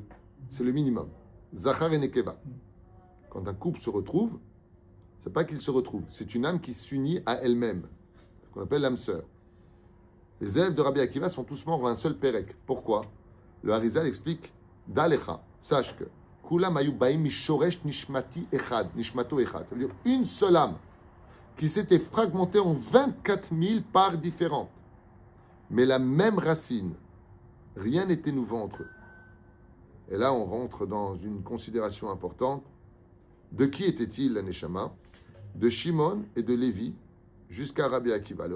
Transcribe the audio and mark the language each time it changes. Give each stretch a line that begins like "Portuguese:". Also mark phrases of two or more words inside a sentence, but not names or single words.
French: C'est le minimum. Zachar et Nekeva. Quand un couple se retrouve, c'est pas qu'ils se retrouvent, c'est une âme qui s'unit à elle-même, ce qu'on appelle l'âme sœur. Les élèves de Rabbi Akiva sont tous morts en un seul pérec. Pourquoi? Le Harizal explique Dalecha, sache que
Hebrew: כולם היו באים משורש נשמתי אחד נשמתו אחד.
French: Ça veut dire une seule âme qui s'était fragmentée en 24 000 parts différentes. Mais la même racine. Rien n'était nouveau entre eux. Et là, on rentre dans une considération importante. De qui était-il la Neshama? De Shimon et de Lévi jusqu'à Rabbi Akiva.